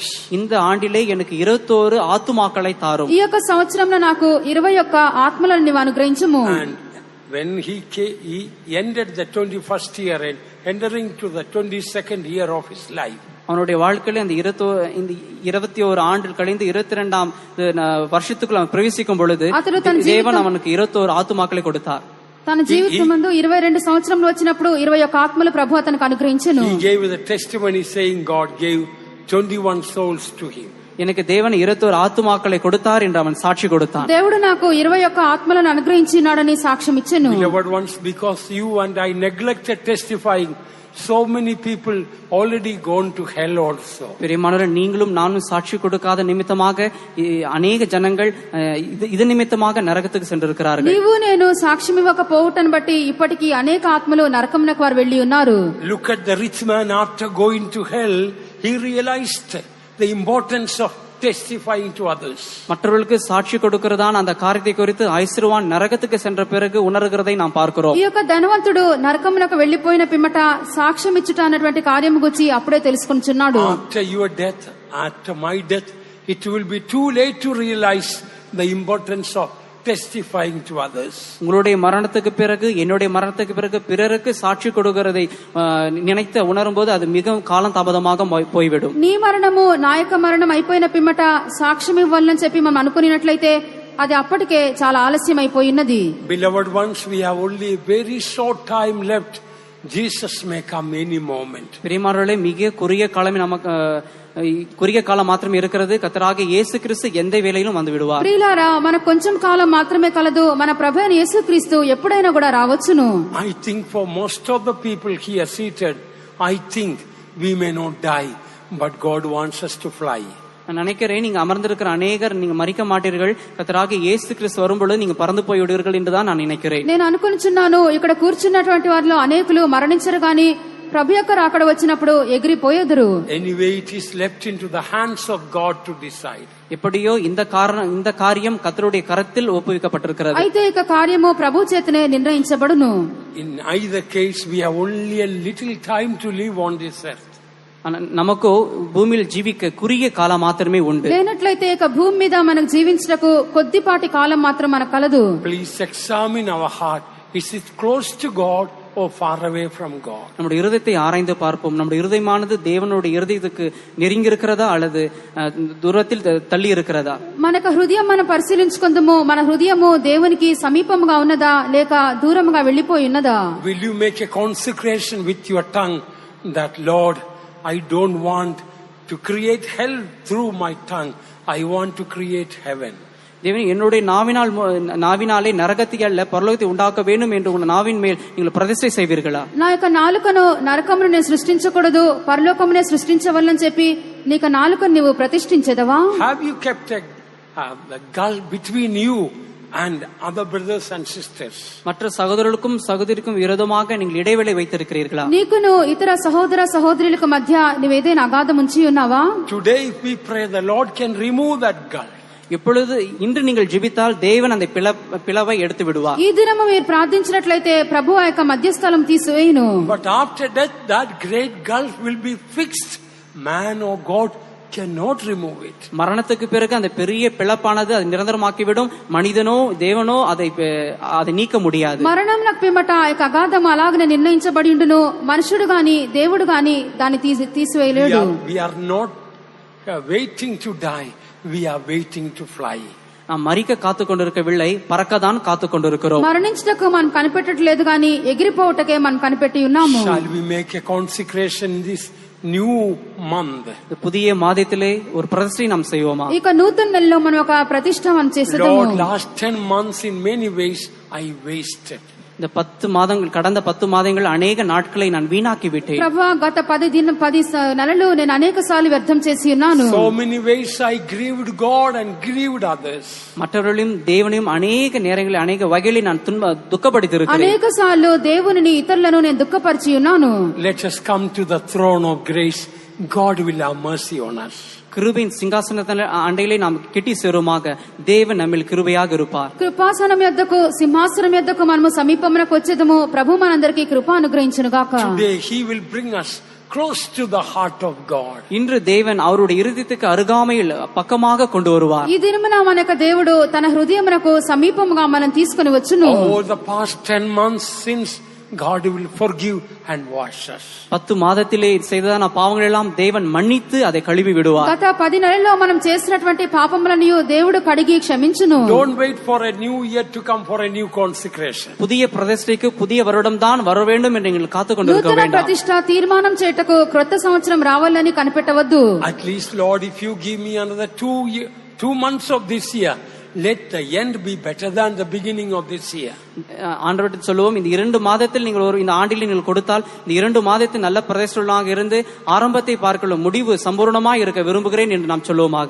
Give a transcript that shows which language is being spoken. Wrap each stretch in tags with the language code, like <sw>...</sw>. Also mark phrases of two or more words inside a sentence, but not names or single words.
<ta>இந்த ஆண்டிலே எனக்கு 21 ஆத்துமாக்களை தாரும்.</ta> <te>ఈ యొక్క సంవత్సరంలో నాకు 21 ఆత్మలను నీవు అనుగ్రహించుము.</te> <en>And when he ended the 21st year and entering to the 22nd year of his life,</en> <ta>அவனுடைய வாழ்க்கையில இந்த 21 ஆண்டு கழிந்து 22ஆம் வருஷத்துக்குள்ள அவன் பிரவேசிக்கும் பொழுது தேவன் அவனுக்கு 21 ஆத்துமாக்களை கொடுத்தார்.</ta> <te>తన జీవితమందు 22 సంవత్సరంలో వచ్చినప్పుడు 21 ఆత్మలు ప్రభు అతనికి అనుగ్రహించెను.</te> <en>He gave the testimony saying God gave 21 souls to him.</en> <ta>எனக்கு தேவன் 21 ஆத்துமாக்களை கொடுத்தார் என்று அவன் சாட்சி கொடுத்தான்.</ta> <te>దేవుడు నాకు 21 ఆత్మలను అనుగ్రహించినాడని సాక్ష్యం ఇచ్చెను.</te> <en>Beloved ones, because you and I neglected testifying, so many people already gone to hell also.</en> <ta>பிரியமானவர்களே, நீங்களும் நானும் சாட்சி கொடுக்காத நிமித்தமாக அநேக ஜனங்கள் இது நிமித்தமாக நரகத்துக்கு சென்றிருக்கிறார்கள்.</ta> <te>నీవు నేను సాక్ష్యం ఇవ్వకపోవటం బట్టి ఇప్పటికీ అనేక ఆత్మలు నరకమునకు వారు వెళ్ళి ఉన్నారు.</te> <en>Look at the rich man. After going to hell, he realized the importance of testifying to others.</en> <ta>மற்றவர்களுக்கு சாட்சி கொடுக்கிறதான அந்த காரியத்தை குறித்து ஐஸ்வர்யவான் நரகத்துக்கு சென்ற பிறகு உணர்கிறதை நாம் பார்க்கிறோம்.</ta> <te>ఈ యొక్క ధనవంతుడు నరకమునకు వెళ్ళిపోయిన పిమ్మట సాక్ష్యం ఇచ్చుట అన్నటువంటి కార్యం గురించి అప్పుడే తెలుసుకొనుచున్నాడు.</te> <en>After your death, after my death, it will be too late to realize the importance of testifying to others.</en> <ta>உங்களுடைய மரணத்துக்கு பிறகு, என்னுடைய மரணத்துக்கு பிறகு பிறருக்கு சாட்சி கொடுக்கிறதை நினைத்து உணரும்போது அது மிகவும் காலம் தாமதமாக போய்விடும்.</ta> <te>నీ మరణము నా యొక్క మరణం అయిపోయిన పిమ్మట సాక్ష్యం ఇవ్వాలని చెప్పి మనం అనుకున్నట్లయితే అది అప్పటికే చాలా ఆలస్యం అయిపోయినది.</te> <en>Beloved ones, we have only very short time left. Jesus may come any moment.</en> <ta>பிரியமானவர்களே, மிக குறுகிய காலமே நமக்கு குறுகிய காலம் மாத்திரம் இருக்கிறது. கர்த்தராகிய இயேசு கிறிஸ்து எந்த வேளையிலும் வந்து விடுவார்.</ta> <te>ప్రియులారా, మనకు కొంచెం కాలం మాత్రమే కలదు. మన ప్రభువైన యేసుక్రీస్తు ఎప్పుడైనా కూడా రావచ్చును.</te> <en>I think for most of the people here seated, I think we may not die, but God wants us to fly.</en> <ta>நான் நினைக்கிறேன், நீங்க அமர்ந்திருக்கிற அநேகர் நீங்க மரிக்க மாட்டீர்கள், கர்த்தராகிய இயேசு கிறிஸ்து வரும்பொழுது நீங்க பறந்து போய் விடுவீர்கள் என்றுதான் நான் நினைக்கிறேன்.</ta> <te>నేను అనుకుంటున్నాను, ఇక్కడ కూర్చున్నటువంటి వారిలో అనేకులు మరణించరు గాని ప్రభు యొక్క రాకడ వచ్చినప్పుడు ఎగిరిపోయేదురు.</te> <en>Anyway, it is left into the hands of God to decide.</en> <ta>எப்படியோ இந்த காரியம் கர்த்தருடைய கரத்தில் ஒப்புவிக்கப்பட்டிருக்கிறது.</ta> <te>అయితే ఇక కార్యము ప్రభు చేతనే నిర్ణయించబడును.</te> <en>In either case, we have only a little time to live on this earth.</en> <ta>நமக்கு பூமியில்</ta> <te>జీవిక కురిగే కాలం మాత్రమే ఉంది. లేనట్లయితే ఇక భూమి మీద మనకు జీవించటకు కొద్దిపాటి కాలం మాత్రం మనకు కలదు.</te> <en>Please examine our heart. Is it close to God or far away from God?</en> <ta>நம்முடைய இருதயத்தை ஆராய்ந்து பார்ப்போம். நம்முடைய இருதயமானது தேவனுடைய இருதயத்துக்கு நெருங்கி இருக்கிறதா அல்லது దూరத்தில் తల్లి இருக்கிறதா?</ta> <te>మనకు హృదయం మనం పరిశీలించుకుందాము. మన హృదయము దేవునికి సమీపముగా ఉన్నదా లేక దూరముగా వెళ్ళిపోయి ఉన్నదా?</te> <en>Will you make a consecration with your tongue that, Lord, I don't want to create hell through my tongue. I want to create heaven.</en> <ta>தேவனே, என்னுடைய நாவினாலே நரகத்தை அல்ல பரலோகத்தை உண்டாக்க வேண்டும் என்று உன் நாவின் மேல் நீங்கள் பிரதிஷ்டை செய்வீர்களா?</ta> <te>నా యొక్క నాలుకను నరకమును నేను సృష్టించకూడదు, పరలోకమునే సృష్టించవలని చెప్పి నీకు నాలుకను నీవు ప్రతిష్ఠించెదవా?</te> <en>Have you kept a gulf between you and other brothers and sisters?</en> <ta>மற்ற சகோதரர்களுக்கும் சகோதரிக்கும் விரோதமாக நீங்கள் இடைவெளி வைத்திருக்கிறீர்களா?</ta> <te>నీకును ఇతర సహోదర సహోదరులకు మధ్య నీవేదైనా అగాధం ఉంచి ఉన్నావా?</te> <en>Today if we pray, the Lord can remove that gulf.</en> <ta>இப்பொழுது இன்று நீங்கள் ஜெபித்தால் தேவன் அந்த பிளவை எடுத்து விடுவார்.</ta> <te>ఈ దినము మీరు ప్రార్థించినట్లయితే ప్రభు ఆ యొక్క మధ్యస్థలం తీసివేయును.</te> <en>But after death, that great gulf will be fixed. Man or God cannot remove it.</en> <ta>மரணத்துக்கு பிறகு அந்த பெரிய பிளப்பானது அது நிரந்தரமாக்கிவிடும். மனிதனோ தேவனோ அதை நீக்க முடியாது.</ta> <te>మరణం నాకు పిమ్మట ఆ యొక్క అగాధం అలాగనే నిర్ణయించబడి ఉండును. మనుషుడు గాని దేవుడు గాని దాన్ని తీసివేయలేడు.</te> <en>We are not waiting to die. We are waiting to fly.</en> <ta>நாம் மரிக்க காத்து கொண்டிருக்கவில்லை, பறக்கதான் காத்து கொண்டிருக்கிறோம்.</ta> <te>మరణించటకు మనం కనిపెట్టట్లేదు గాని ఎగిరిపోవటకే మనం కనిపెట్టి ఉన్నాము.</te> <en>Shall we make a consecration this new month?</en> <ta>புதிய மாதத்திலே ஒரு பிரதிஷ்டை நாம் செய்வோமா?</ta> <te>ఇక నూతన నెలలో మనం ఒక ప్రతిష్ఠ మనం చేసేద్దాము.</te> <en>Lord, last 10 months in many ways I wasted.</en> <ta>இந்த 10 மாதங்கள் கடந்த 10 மாதங்கள் अनेक நாட்களை நான் வீணாக்கி விட்டேன்.</ta> <te>ప్రభువా, గత 10 నెలలు నేను అనేకసార్లు వ్యర్థం చేసి ఉన్నాను.</te> <en>So many ways I grieved God and grieved others.</en> <ta>மற்றவர்களையும் தேவனையும் अनेक நேரங்களில் अनेक வகைகளில் நான் துக்கப்படுத்தியிருக்கிறேன்.</ta> <te>అనేకసార్లు దేవునిని ఇతరులను నేను దుఃఖపరిచి ఉన్నాను.</te> <en>Let us come to the throne of grace. God will have mercy on us.</en> <ta>கிருபையின் சிங்காசனத்தின் அண்டையிலே நாம் கிட்டி சேருமாக தேவன் நம்மில் கிருபையாக இருப்பார்.</ta> <te>కృపాసనం యొద్దకు సింహాసనం యొద్దకు మనము సమీపమునకు వచ్చేదము. ప్రభు మనందరికీ కృప అనుగ్రహించును గాక.</te> <en>Today he will bring us close to the heart of God.</en> <ta>இன்று தேவன் அவருடைய இருதயத்துக்கு அருகாமையில் பக்கமாக கொண்டு வருவார்.</ta> <te>ఈ దినమున మన యొక్క దేవుడు తన హృదయమునకు సమీపముగా మనం తీసుకొని వచ్చును.</te> <en>Over the past 10 months since, God will forgive and wash us.</en> <ta>10 மாதத்திலே செய்ததான பாவங்கள் எல்லாம் தேவன் மன்னித்து அதை கழுவி விடுவார்.</ta> <te>గత 10 నెలల్లో మనం చేసినటువంటి పాపములను దేవుడు కడిగి క్షమించును.</te> <en>Don't wait for a new year to come for a new consecration.</en> <ta>புதிய பிரதிஷ்டைக்கு புதிய வருடம் தான் வர வேண்டும் என்று நீங்கள் காத்துக் கொண்டிருக்க నూతన வேண்டாம்.</ta> <te>ప్రతిష్ఠ తీర్మానం చేయటకు క్రొత్త సంవత్సరం రావాలని కనిపెట్టవద్దు.</te> <en>At least, Lord, if you give me another 2 months of this year, let the end be better than the beginning of this year.</en> <ta>ஆண்டவரிடம் சொல்லுவோம், இந்த 2 மாதத்தில் நீங்கள் இந்த ஆண்டில் நீங்கள் கொடுத்தால் இந்த 2 மாதத்தில் நல்ல பிரதிஷ்டையாக இருந்து ஆரம்பத்தை பார்க்கலாம் முடிவு சம்பூர்ணமாய் இருக்க விரும்புகிறேன் என்று நாம் சொல்லுவோமாக.</ta>